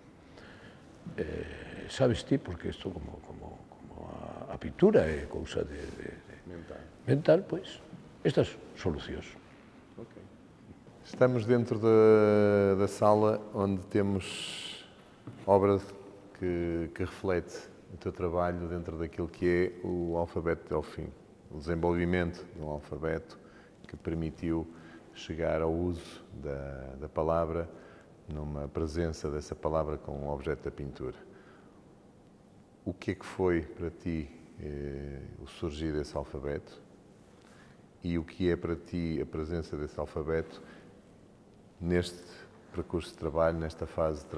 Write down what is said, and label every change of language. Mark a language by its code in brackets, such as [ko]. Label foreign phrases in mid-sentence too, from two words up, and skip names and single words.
[gl] Sabes ti, porque isto como a pintura é cousa mental, pois, estas solucións. [pt] Estamos dentro da sala onde temos obra que reflete o teu trabalho dentro daquilo que é o alfabeto Delfim, o desenvolvimento de um alfabeto que permitiu chegar ao uso da palavra, numa presença dessa palavra com o objeto da pintura. O que é que foi para ti o surgir desse alfabeto e o que é para ti a presença desse alfabeto neste percurso de trabalho, nesta fase de